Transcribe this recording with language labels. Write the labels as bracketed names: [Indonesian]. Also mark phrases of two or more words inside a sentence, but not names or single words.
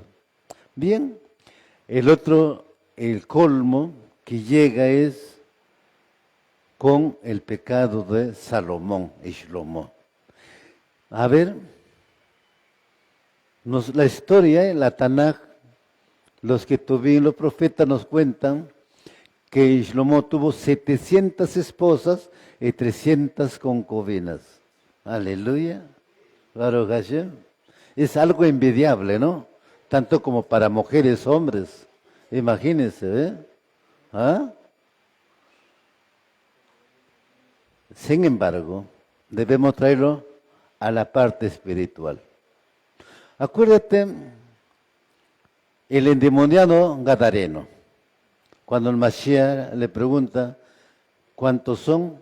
[Spanish] Bien, el colmo que llega es con el pecado de Salomón y Shlomo. A ver, la historia, la Tanaj, los que tuvieron los profetas nos cuentan que Shlomo tuvo 700 esposas y 300 concubinas. [Hebrew] Aleluya. Baruch Hashem. [Spanish] Es algo envidiable, ¿no? Tanto como para mujeres, hombres. Imagínense, ¿eh? ¿Ah? Sin embargo, debemos traerlo a la parte espiritual. Acuérdate, el endemoniado gadareno, cuando el Mashiach le pregunta, ¿cuántos son?